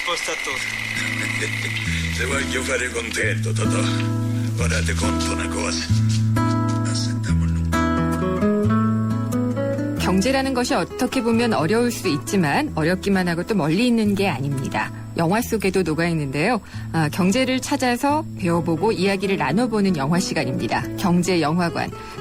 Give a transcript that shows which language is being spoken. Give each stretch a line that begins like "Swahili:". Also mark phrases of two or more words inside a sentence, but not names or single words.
Italian: stato se voglio fare contento, Totò, guardate conto una cosa.
Korean: 경제라는 것이 어떻게 보면 어려울 수 있지만 어렵기만 하고 또 멀리 있는 게 아닙니다. 영화 속에도 녹아 있는데요. 경제를 찾아서 배워보고 이야기를 나눠보는 영화 시간입니다. 경제영화관.